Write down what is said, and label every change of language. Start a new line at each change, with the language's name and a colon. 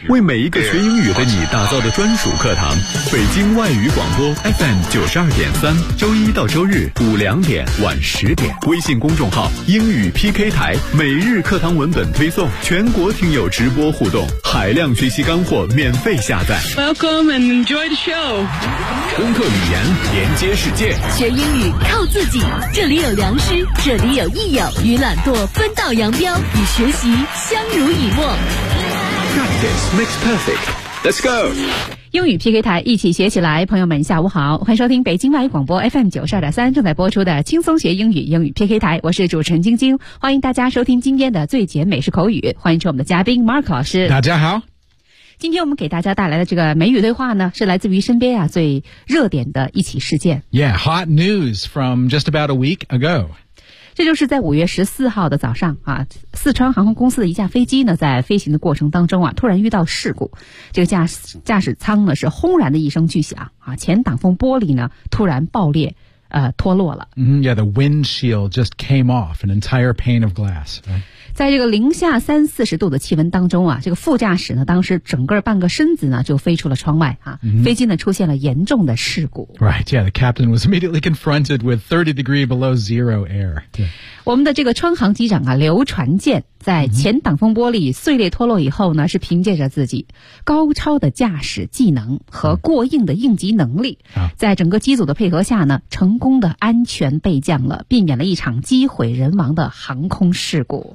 Chinese: 为每一个学英语的你打造的专属课堂。北京外语广播 FM 92.3，周一到周日午2点晚10点，微信公众号英语 PK 台，每日课堂文本推送，全国听友直播互动，海量学习干货免费下载。
English: Welcome and enjoy the show。
Chinese: 攻克语言，连接世界，学英语靠自己。这里有良师，这里有益友，与懒惰分道扬镳，与学习相濡以沫。
English: Practice makes perfect. Let's go.
Chinese: 英语 PK 台，一起学起来。朋友们下午好，欢迎收听北京外语广播 FM92.3 正在播出的轻松学英语英语 PK 台，我是主持人晶晶，欢迎大家收听今天的最简美式口语，欢迎出我们的嘉宾 Mark 老师。大家好，今天我们给大家带来的这个美语对话呢，是来自于身边啊最热点的一起事件。
English: Yeah, hot news from just about a week ago。
Chinese: 这就是在5月14号的早上啊，四川航空公司的一架飞机呢，在飞行的过程当中啊，突然遇到事故。这个驾驶舱呢是轰然的一声巨响啊，前挡风玻璃呢突然爆裂，脱落了。
English: Yeah, the windshield just came off, an entire pane of glass.、
Chinese: 在这个零下三四十度的气温当中啊，这个副驾驶呢，当时整个半个身子呢就飞出了窗外啊、飞机呢出现了严重的事故。
English: Right, yeah, the captain was immediately confronted with 30 degree below zero air.、Yeah.
Chinese: 我们的这个川航机长啊，刘传健在前挡风玻璃碎裂脱落以后呢，是凭借着自己高超的驾驶技能和过硬的应急能力，在整个机组的配合下呢，成功的安全备降了，避免了一场机毁人亡的航空事故。